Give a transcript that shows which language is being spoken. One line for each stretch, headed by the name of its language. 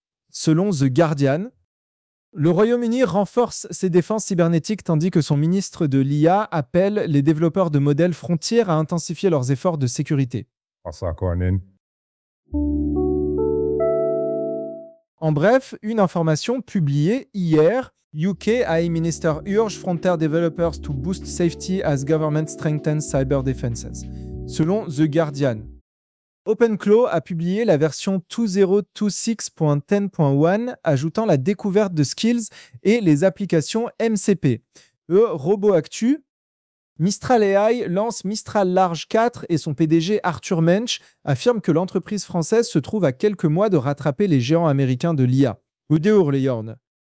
French: Selon The Guardian, le Royaume-Uni renforce ses défenses cybernétiques tandis que son ministre de l'IA appelle les développeurs de modèles frontiers à intensifier leurs efforts de sécurité. En bref, une information publiée hier.
English: UK AI Minister urge frontier developers to boost safety as government strengthens cyber defenses, selon The Guardian.
French: OpenClaw a publié la version 2026.10.1, ajoutant la découverte de skills et les applications MCP. Robot Actu. Mistral AI lance Mistral Large 4 et son PDG Arthur Mensch affirme que l'entreprise française se trouve à quelques mois de rattraper les géants américains de l'IA. Udeur les yornes.